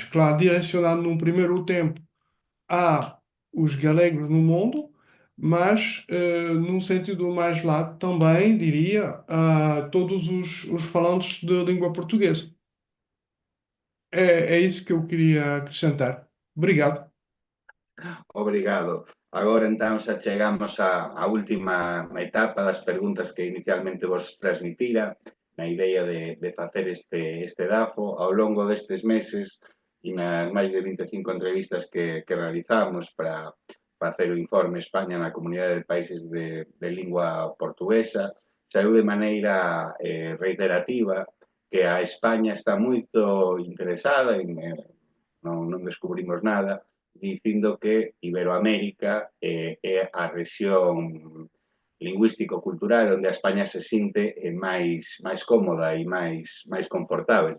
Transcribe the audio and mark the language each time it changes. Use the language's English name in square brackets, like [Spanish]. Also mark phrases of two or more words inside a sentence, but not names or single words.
[Portuguese] Claro, direcionado num primeiro tempo a os galegos no mundo, mas num sentido mais lato também, diria, a todos os falantes de língua portuguesa. É isso que eu queria acrescentar. Obrigado. Obrigado. Agora, então, [Galician] xa chegamos á última etapa das preguntas que inicialmente vos transmitira, na idea de facer este DAFO. Ao longo destes meses e nas máis de 25 entrevistas que realizamos para facer o informe España na Comunidade de Países de lingua portuguesa, saiu de maneira reiterativa que a España está moito interesada, non descubrimos nada, dicindo que Iberoamérica é a rexión lingüístico-cultural onde a España se sinte máis cómoda e máis confortável.